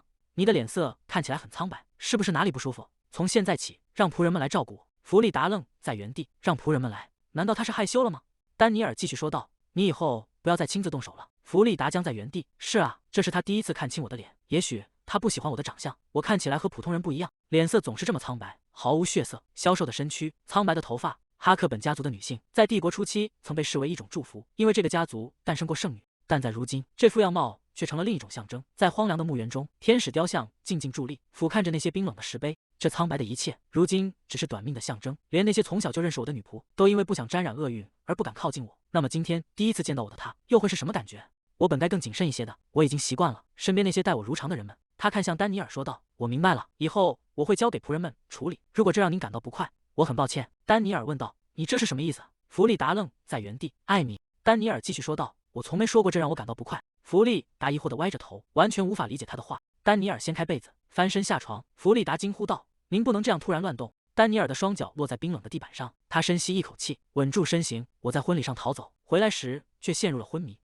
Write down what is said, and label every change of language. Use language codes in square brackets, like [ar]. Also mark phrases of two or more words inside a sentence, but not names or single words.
[zh] 你的臉色看起來很蒼白，是不是哪裡不舒服？從現在起，讓僕人們來照顧我。” 弗利達愣在原地：“讓僕人們來？難道他是害羞了嗎？” 丹尼爾繼續說道：“你以後不要再親自動手了。” 弗利達僵在原地：“是啊，這是他第一次看清我的臉，也許他不喜歡我的長相，我看起來和普通人不一樣，臉色總是這麼蒼白，毫無血色，消瘦的身軀，蒼白的頭髮。哈克本家族的女性在帝國初期曾被視為一種祝福，因為這個家族誕生過聖女，但在如今，這副樣貌卻成了另一種象徵。在荒涼的墓園中，天使雕像靜靜佇立，俯瞰着那些冰冷的石碑。這蒼白的一切，如今只是短命的象徵。連那些從小就認識我的女僕，都因為不想沾染厄運而不敢靠近我。那麼今天第一次見到我的她，又會是什麼感覺？我本該更謹慎一些的，我已經習慣了身邊那些待我如常的人們。” 他看向丹尼爾說道：“我明白了，以後我會交給僕人們處理。如果這讓您感到不快，我很抱歉。”丹尼爾問道：“你這是什麼意思？” 弗利達愣在原地。艾米，丹尼爾繼續說道：“我從沒說過這讓我感到不快。” 弗利達疑惑地歪着頭，完全無法理解他的話。丹尼爾掀開被子，翻身下床。弗利達驚呼道：“您不能這樣突然亂動！”丹尼爾的雙腳落在冰冷的地板上，他深吸一口氣，穩住身形。“我在婚禮上逃走，回來時卻陷入了昏迷。